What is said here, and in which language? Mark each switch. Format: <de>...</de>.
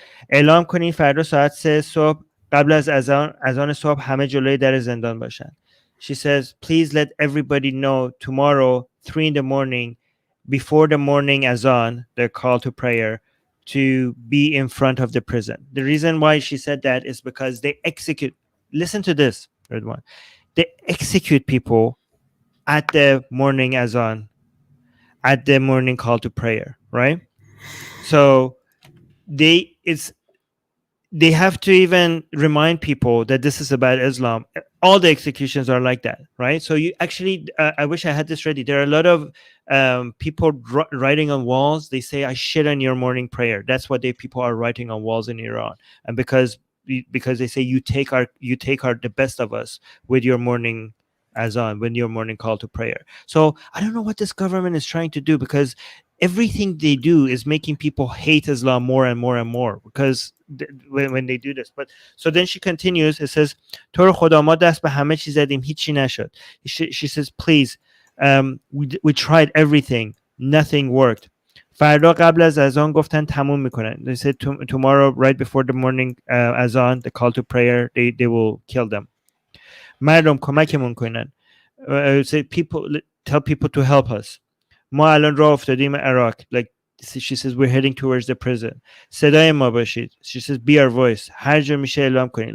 <fa>اعلام کنین فردا ساعت 3 صبح قبل از اذان صبح همه جلوی در زندان باشن.</fa> <en>She says, please let everybody know tomorrow 3 in the morning, before the morning azan, the call to prayer, to be in front of the prison. The reason why she said that is because they execute, listen to this, Redwan. They execute people at the morning azan, at the morning call to prayer, right? So they have to even remind people that this is about Islam. All the executions are like that, right? So you actually, I wish I had this ready. There are a lot of people writing on walls. They say, I shit on your morning prayer. That's what people are writing on walls in Iran. And because they say you take the best of us with your morning azan, when your morning call to prayer. So I don't know what this government is trying to do, because everything they do is making people hate Islam more and more and more, because when they do this. But so then she continues, it says,</en> <fa>تو رو خدا ما دست به همه چیز زدیم هیچی نشد.</fa> <en>She says, please, we tried everything, nothing worked.</en> <fa>فردا قبل از اذان گفتن تموم میکنن.</fa> <en>They said tomorrow, right before the morning azan, the call to prayer, they will kill them.</en> <fa>مردم کمکمون کنن.</fa> <en>Say people, tell people to help us.</en> <fa>ما الان راه افتادیم عراق.</fa> <en>Like she says, we're heading towards the prison.</en> <fa>صدای ما باشید.</fa> <en>She says, be our voice.</en> <fa>هر جا میشه اعلام کنید.</fa>